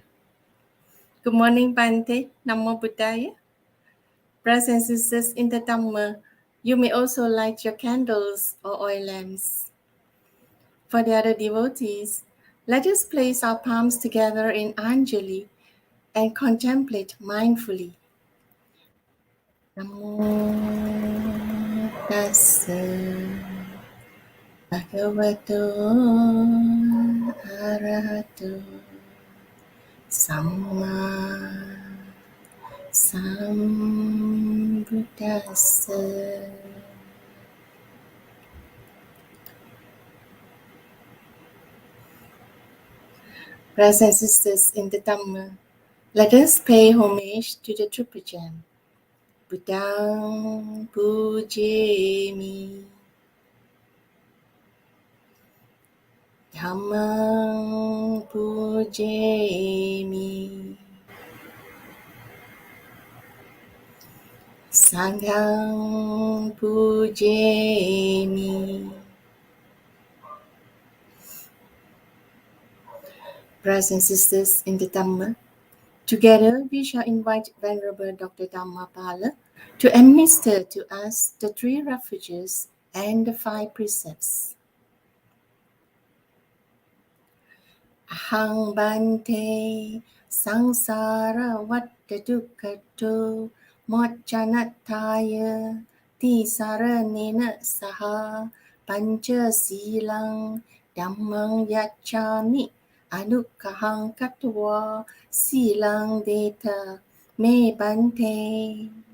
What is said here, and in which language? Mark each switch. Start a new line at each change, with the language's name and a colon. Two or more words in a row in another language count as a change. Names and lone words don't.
English: Good morning,
Pali: Bante. Namo Buddhaya.
English: Brothers and sisters in the Dhamma, you may also light your candles or oil lamps. For the other devotees, let us place our palms together in Anjali and contemplate mindfully.
Pali: Namo tassa bhagavato arahato samma sambuddhassa.
English: Brothers and sisters in the Dhamma, let us pay homage to the Tripajam.
Pali: Buddhang pujemi, Dhammang pujemi, Sanghang pujemi.
English: Brothers and sisters in the Dhamma, together we shall invite Venerable Dr. Dhammapala to administer to us the 3 refuges and the 5 precepts.
Pali: Ahang bante sangsara vatta dukkhato moccanattaya tisaranena saha pancha silang dhammang yacchami anukkahang katva silang deta me bante.